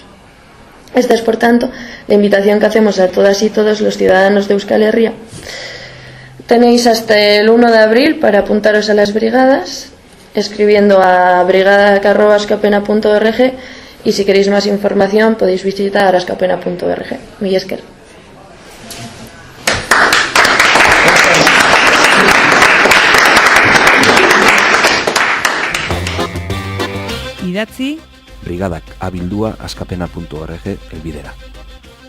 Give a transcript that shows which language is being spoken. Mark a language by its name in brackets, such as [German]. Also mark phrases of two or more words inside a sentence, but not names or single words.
[Spanish] Esta es, por tanto, la invitación que hacemos a todas y todos los ciudadanos de Euskal Herria. Tenéis hasta el 1 de abril para apuntaros a las brigadas, escribiendo a brigada@askapena.org, y si queréis más información podéis visitar askapena.org. [Basque] Mila esker. Idatzi brigadak abildua askapena.org elbidera.